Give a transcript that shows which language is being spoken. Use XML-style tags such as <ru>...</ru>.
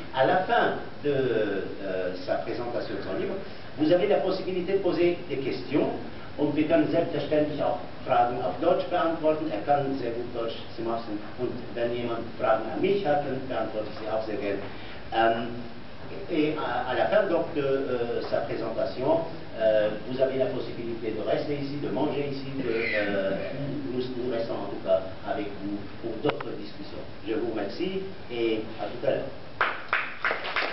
<fr>À la fin de sa présentation de son livre, vous avez la possibilité de poser des questions.</fr> <de>Und wir können selbstverständlich auch Fragen auf Deutsch beantworten. Er kann sehr gut Deutsch, Sie Mohsen. Und wenn jemand Fragen an mich hat, dann beantworte ich sie auch sehr gerne.</de> <fr>Et à la fin donc de sa présentation, vous avez la possibilité de rester ici, de manger ici, nous restons en tout cas avec vous pour d'autres discussions. Je vous remercie et à tout à l'heure.</fr>